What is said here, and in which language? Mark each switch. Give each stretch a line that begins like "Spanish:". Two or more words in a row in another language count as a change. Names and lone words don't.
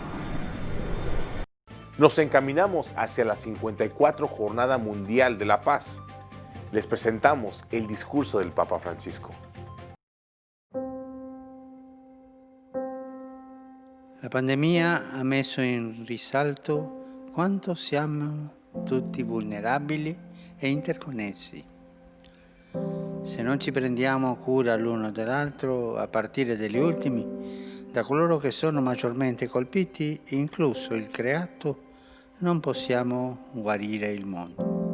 Spanish: Nos encaminamos hacia la 54 Jornada Mundial de la Paz. Les presentamos el discurso del Papa Francisco.
Italian: La pandemia ha messo in risalto quanto siamo tutti vulnerabili e interconnessi. Se non ci prendiamo cura l'uno dell'altro, a partire dagli ultimi, da coloro che sono maggiormente colpiti, incluso il creato, non possiamo guarire il mondo.